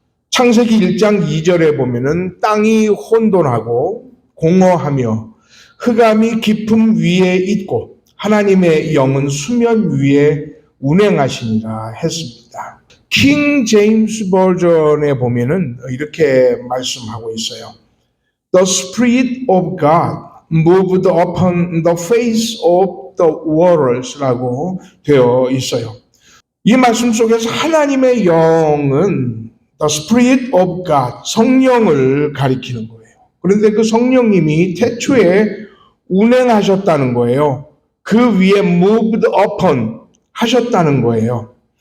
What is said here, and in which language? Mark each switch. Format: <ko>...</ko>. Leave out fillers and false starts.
<ko>창세기 1장 2절에 보면은 땅이 혼돈하고 공허하며 흑암이 깊음 위에 있고 하나님의 영은 수면 위에 운행하시니라 했습니다. 킹 제임스 버전에 보면은 이렇게 말씀하고 있어요.</ko> <en>The Spirit of God moved upon the face of the waters라고 되어 있어요.</en> <ko>이 말씀 속에서 하나님의 영은</ko> <en>The Spirit of God,</en> <ko>성령을 가리키는 거예요. 그런데 그 성령님이 태초에 운행하셨다는 거예요. 그 위에</ko> <en>moved upon</en> <ko>하셨다는 거예요.</ko>